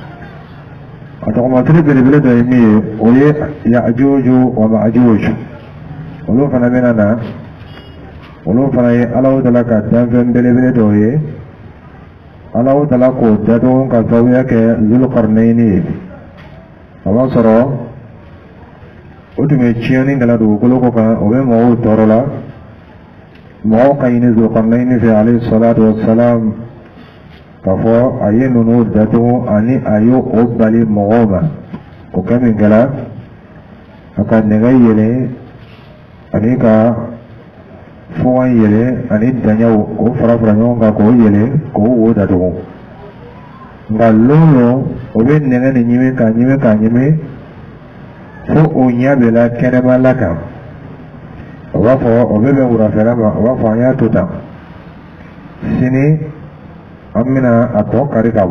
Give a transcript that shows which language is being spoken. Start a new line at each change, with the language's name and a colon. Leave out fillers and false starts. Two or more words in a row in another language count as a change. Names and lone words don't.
Bambara: a tɔgɔmasiri belebele dɔ ye min ye o ye Ya'juju wa Ma'juju olu fana bɛna na olu fana ye Alahu Taala ka danfɛn belebele dɔw ye Alahu Taala k'o datugu ka sababuya kɛ Zulqarnaini ye a b'a sɔrɔ o tun bɛ tiɲɛni kɛla dugukolo kɔ kan o bɛ mɔgɔw tɔɔrɔ la mɔgɔw ka ɲini Zulqarnaini fɛ
Arabic: عليه الصلاة والسلام
Bambara: k'a fɔ a ye ninnu datugu ani a ye o bali mɔgɔw ma o kɛ min kɛla a ka nɛgɛ yɛlɛ ani ka fɔɔn yɛlɛ ani daɲɛw k'o fara fara ɲɔgɔn kan k'o yɛlɛ k'o wo datugu nka lolo o bɛ nɛgɛ nin ɲimi k'a ɲimi k'a ɲimi fo o ɲɛ bɛ la kɛnɛma la kan o b'a fɔ o bɛ bɛn wulafɛla ma o b'a fɔ an y'a to tan sini an bɛna a tɔ kari ka